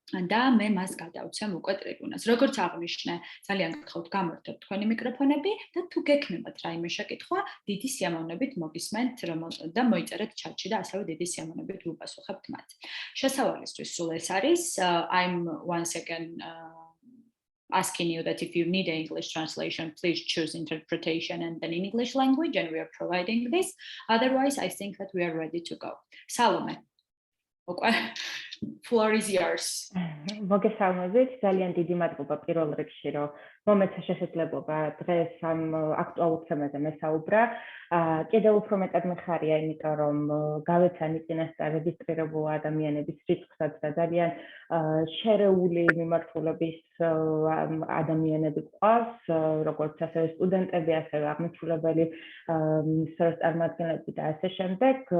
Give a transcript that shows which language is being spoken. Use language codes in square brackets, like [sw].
[ka] და მე მას გადავცემ უკვე ტრიბუნას. როგორც აღნიშნე, ძალიან გთხოვთ გამორთოთ თქვენი მიკროფონები და თუ გექნებათ რაიმე შეკითხვა, დიდი სიამოვნებით მოგისმენთ და მოიწერეთ ჩატში და ასევე დიდი სიამოვნებით ვუპასუხებთ მათ. შესავალისთვის სულ ეს არის. [en] I'm once again asking you that if you need an English translation, please choose interpretation and then English language, and we are providing this. Otherwise, I think that we are ready to go. Salome. Okay. Floor is yours. [ka] მოგესალმებით, ძალიან დიდი მადლობა პირველ რიგში, რომ მომეცა შესაძლებლობა დღეს ამ აქტუალურ თემაზე მესაუბრა. კიდევ უფრო მეტად მიხარია, იმიტომ რომ გავეცანი წინასწარ რეგისტრირებული ადამიანების რიცხვსაც და ძალიან შერეული მიმართულების ადამიანები გვყავს, როგორც ასევე სტუდენტები, ასევე აღმასრულებელი სფეროს წარმომადგენლები და ასე შემდეგ.